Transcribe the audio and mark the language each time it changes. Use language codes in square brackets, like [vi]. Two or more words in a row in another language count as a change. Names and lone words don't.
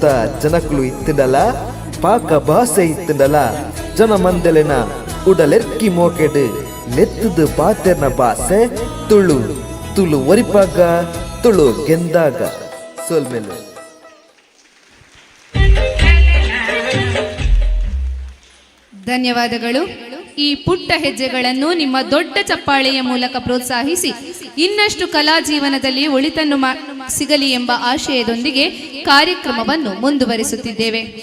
[tcy] ಜನಕುಲು ಇತ್ತಿಂಡಲ ಪಾಕ ಭಾಷೆ ಇತ್ತಿಂಡಲ ಜನ ಮಂದೆಲೆನ ಉಡಲೆರ್ಕಿ ಮೋಕೆಡು ಲೆತ್ತದು ಪಾತೆರ್ನ ಭಾಷೆ ತುಳು ತುಳು ಒರಿಪಾಗ ತುಳು ಗೆಂದಾಗ ಸೋಲ್ಮೆಲು. [kn] ಧನ್ಯವಾದಗಳು. ಈ ಪುಟ್ಟ ಹೆಜ್ಜೆಗಳನ್ನು ನಿಮ್ಮ ದೊಡ್ಡ ಚಪ್ಪಾಳೆಯ ಮೂಲಕ ಪ್ರೋತ್ಸಾಹಿಸಿ ಇನ್ನಷ್ಟು ಕಲಾ ಜೀವನದಲ್ಲಿ ಒಳಿತನ್ನು ಸಿಗಲಿ ಎಂಬ ಆಶಯದೊಂದಿಗೆ ಕಾರ್ಯಕ್ರಮವನ್ನು ಮುಂದುವರಿಸುತ್ತಿದ್ದೇವೆ.